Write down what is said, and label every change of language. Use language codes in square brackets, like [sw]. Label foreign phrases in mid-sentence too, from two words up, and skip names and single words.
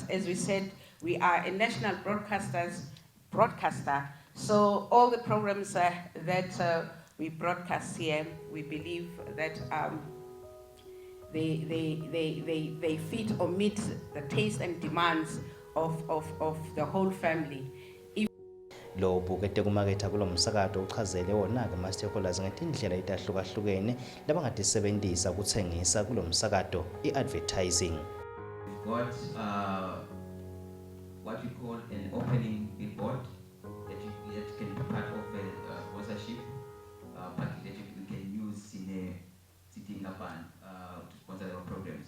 [en] As we said, we are a national broadcaster, so all the programs that we broadcast here, we believe that they fit or meet the taste and demands of the whole family. [ss] Lo bukete kumaketha kulo msakato uchazele wona-ke ama-stakeholders ngetindlela etahlukahlukene labangatisebentisa kutsengisa kulo msakato i-advertising. [en] We've got what we call an opening billboard that can be part of a sponsorship package that we can use in a sitting up to sponsor our programs.